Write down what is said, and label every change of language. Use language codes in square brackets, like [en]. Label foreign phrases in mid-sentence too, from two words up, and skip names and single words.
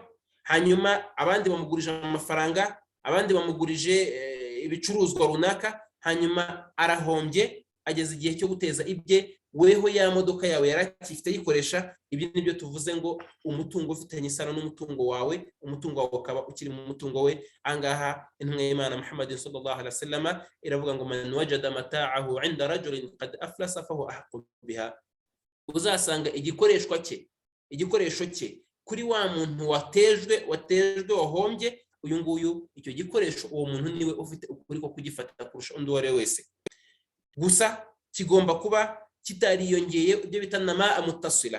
[rw] Hanyuma abandi bamugurije amafaranga, abandi bamugurije ibicuruzwa runaka, hanyuma arahombye, ageze igihe cyo guteza ibye, weho ya modoka yawe yarakifite yikoresha. Ibi nibyo tuvuze ngo umutungo ufitanye isano n'umutungo wawe, umutungo wawe ukaba ukiri mu mutungo we. Angaha intumwa y'Imana Muhammad [ar] صلى الله عليه وسلم [rw] iravuga ngo [ar] من وجد متاعه عند رجل قد أفلس فهو أحق بها. [rw] Uzasanga igikoresho cye kuri wa muntu watejwe wahombye, uyu nguyu icyo gikoresho uwo muntu niwe ufite ukuri ko kugifata kurusha undi uwo ari we wese. Gusa kigomba kuba kitariyongeye, ibyo bita [ar] نماء متصل.